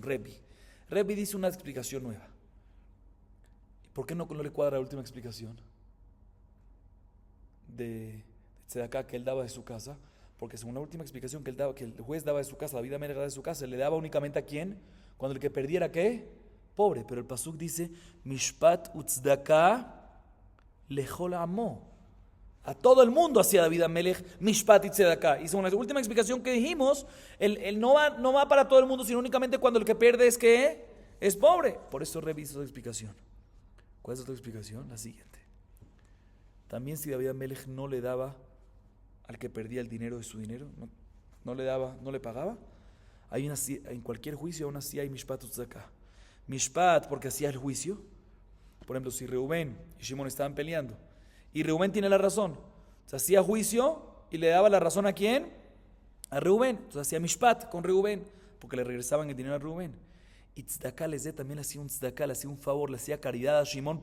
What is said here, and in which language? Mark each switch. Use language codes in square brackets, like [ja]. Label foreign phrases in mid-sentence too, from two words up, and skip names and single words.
[es] Rebi dice una explicación nueva. ¿Por qué no le cuadra la última explicación de tzedakah que él daba de su casa? Porque según la última explicación que el juez daba de su casa, David Amelech daba de su casa, le daba únicamente a quién, cuando el que perdiera, ¿qué? Pobre. Pero el pasuk dice [he] משפט וצדקה לכל עמו. [es] A todo el mundo hacía David Amelech mishpat y tzedakah. Y según la última explicación que dijimos, él no va para todo el mundo, sino únicamente cuando el que pierde es que es pobre. Por eso reviso la explicación. ¿Cuál es la otra explicación? La siguiente. También si David Amelech no le daba al que perdía el dinero de su dinero, no le pagaba, en cualquier juicio aún así hay [he] משפט צדקה. [es] Mishpat porque hacía el juicio. Por ejemplo, si Reubén y Shimón estaban peleando y Reubén tiene la razón, entonces hacía juicio y le daba la razón ¿a quién? A Reubén. Entonces hacía mishpat con Reubén porque le regresaban el dinero a Reubén. Y tzedakah también le hacía un tzedakah, le hacía un favor, le hacía caridad a Shimón.